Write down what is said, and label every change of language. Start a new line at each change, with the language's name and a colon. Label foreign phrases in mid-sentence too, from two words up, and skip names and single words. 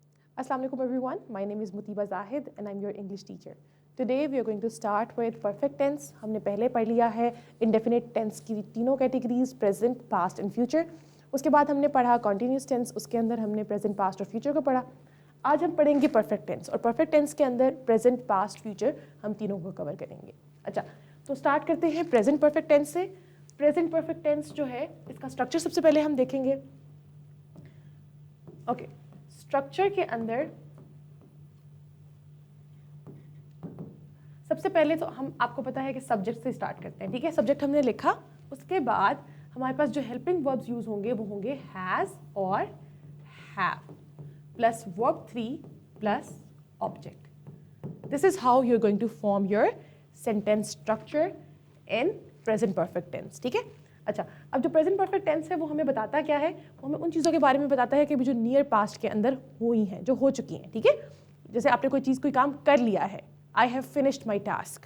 Arabic: السلام عليكم
English: everyone. My name is Mutiba Zahid and I'm your English teacher. Today we are going to start with perfect tense.
Hindi: हमने पहले पढ़ लिया है
English: indefinite tense
Hindi: की तीनों
English: categories present, past and future.
Hindi: उसके बाद हमने पढ़ा
English: continuous tense,
Hindi: उसके अंदर हमने
English: present, past
Hindi: और future को पढ़ा. आज हम पढ़ेंगे
English: perfect tense
Hindi: और
English: perfect tense
Hindi: के अंदर
English: present, past, future
Hindi: हम तीनों को cover करेंगे. अच्छा, तो start करते हैं
English: present perfect tense
Hindi: से.
English: Present perfect tense
Hindi: जो है इसका structure सबसे पहले हम देखेंगे.
English: Okay.
Hindi: स्ट्रक्चर के अंदर सबसे पहले तो हम आपको पता है कि सब्जेक्ट से स्टार्ट करते हैं. ठीक है, सब्जेक्ट हमने लिखा, उसके बाद हमारे पास जो
English: helping verbs use
Hindi: होंगे वो होंगे हैज और
English: have plus verb 3 plus object. This is how you are going to form your sentence structure in present perfect tense.
Hindi: ठीक है. अच्छा, अब जो
English: present perfect tense
Hindi: है वो हमें बताता क्या है, वो हमें उन चीज़ों के बारे में बताता है कि जो
English: near past
Hindi: के अंदर हुई हैं, जो हो चुकी हैं. ठीक है, जैसे आपने कोई चीज़ कोई काम कर लिया है,
English: I have finished my task.